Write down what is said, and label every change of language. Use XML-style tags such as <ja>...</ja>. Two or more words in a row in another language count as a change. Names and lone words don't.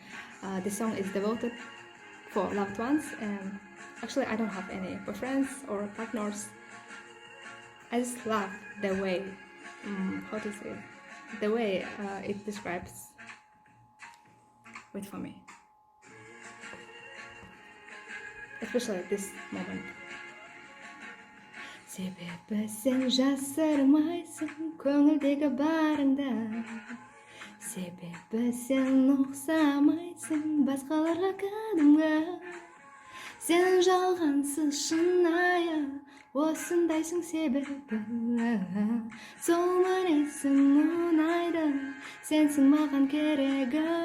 <en>This song is devoted for loved ones, and actually I don't have any boyfriends or partners. I just love the way, how to say, the way it describes wait for me, especially at this moment.</en> <kk>Себебі сен жасырмайсың көңілдегі барыңды, себебі сен ұқсамайсың басқаларға кәдімгі, сен жалғансыз шынайы осындайсың себебі, сол мінезің ұнайды, сенсің маған керегі,</kk>